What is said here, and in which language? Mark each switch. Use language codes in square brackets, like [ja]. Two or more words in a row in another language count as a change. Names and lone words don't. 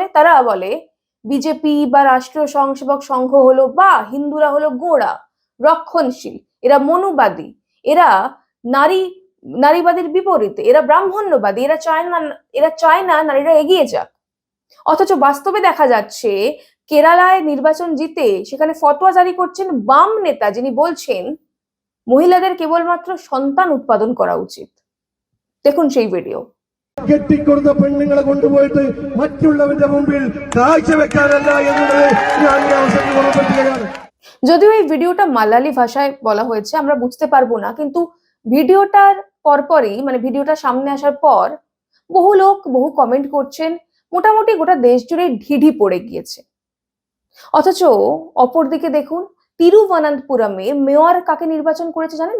[bn] তারা বলে বিজেপি বা রাষ্ট্রীয় স্বয়ংসেবক সংঘ হলো বা হিন্দুরা হলো গোঁড়া, রক্ষণশীল, এরা মনুবাদী, এরা নারীবাদীর বিপরীতে, এরা ব্রাহ্মণ্যবাদী, এরা চায় না নারীরা এগিয়ে যাক। অথচ বাস্তবে দেখা যাচ্ছে কেরালায় নির্বাচন জিতে সেখানে ফতোয়া জারি করছেন বাম নেতা, যিনি বলছেন মহিলাদের কেবলমাত্র সন্তান উৎপাদন করা উচিত। দেখুন সেই ভিডিও। [ml] കെട്ടിക്കൊടുത്ത പെണ്ണുങ്ങളെ കൊണ്ടുപോയിട്ട് മറ്റുള്ളവരുടെ മുമ്പിൽ കാഴ്ചവെക്കാനല്ല എന്നുള്ളത് ഞാൻ ഈ അവസരത്തിൽ ഓർമ്മപ്പെടുത്തുകയാണ്। [bn] যদিও এই ভিডিওটা মালায়ালি ভাষায় বলা হয়েছে, আমরা বুঝতে পারবো না, কিন্তু ভিডিওটার পরপরই মানে ভিডিওটা সামনে আসার পর বহু লোক বহু কমেন্ট করছেন, মোটামুটি গোটা দেশ জুড়ে ঢিঢি পড়ে গিয়েছে। অথচ অপরদিকে দেখুন, তিরুবনন্তপুরমে মেয়র কাকে নির্বাচন করেছে জানেন?